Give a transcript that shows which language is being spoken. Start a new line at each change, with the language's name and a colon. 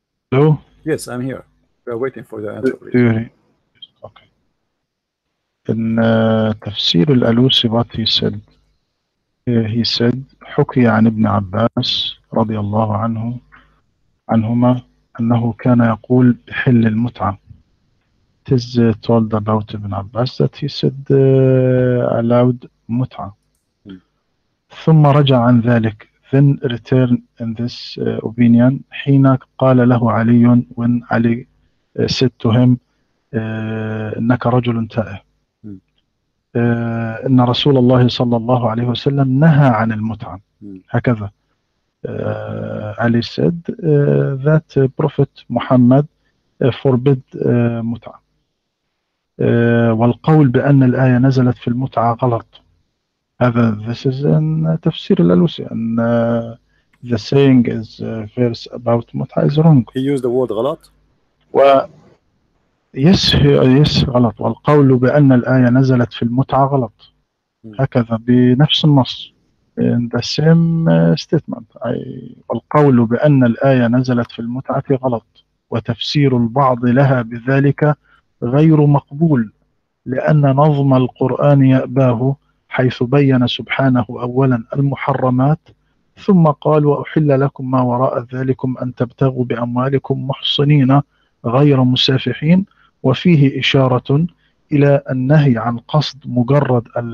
English: Hello? Yes, I'm here. We are waiting for the answer, please. Okay.
Arabic: In تفسير الألوسي, what he said, حكي عن ابن عباس رضي الله عنهما أنه كان يقول بحل المتعة.
English: it is told about Ibn Abbas that he said allowed متعة.
Arabic: ثم رجع عن ذلك, then return in this opinion حين قال له علي, when Ali said to him إنك رجل تائه. إن رسول الله صلى الله عليه وسلم نهى عن المتعة.
English: هكذا Ali said that Prophet Muhammad forbid متعة.
Arabic: والقول بأن الآية نزلت في المتعة غلط.
English: هذا this is in تفسير الألوسي, and the saying is verse about متعة is wrong. He used the word غلط. yes غلط.
Arabic: والقول بأن الآية نزلت في المتعة غلط.
English: هكذا بنفس النص in the same statement.
Arabic: والقول بأن الآية نزلت في المتعة غلط, وتفسير البعض لها بذلك غير مقبول, لأن نظم القرآن يأباه, حيث بين سبحانه أولا المحرمات, ثم قال وأحل لكم ما وراء ذلكم أن تبتغوا بأموالكم محصنين غير مسافحين, وفيه إشارة إلى النهي عن قصد مجرد